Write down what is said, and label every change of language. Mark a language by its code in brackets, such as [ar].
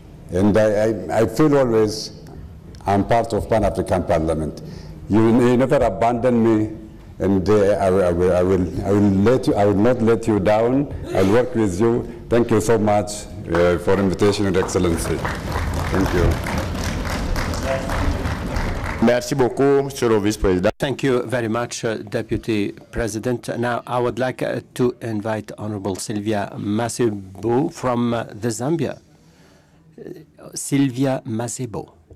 [en] And I feel always I'm part of Pan-African Parliament. You never abandon me, and I will not let you down. I'll work with you. Thank you so much for invitation, Your Excellency. Thank you. [fr] Merci beaucoup, Monsieur le Vice-Président. [en] Thank you very much, Deputy President. Now, I would like to invite Honorable Sylvia Masebo from the Zambia. Sylvia Masebo.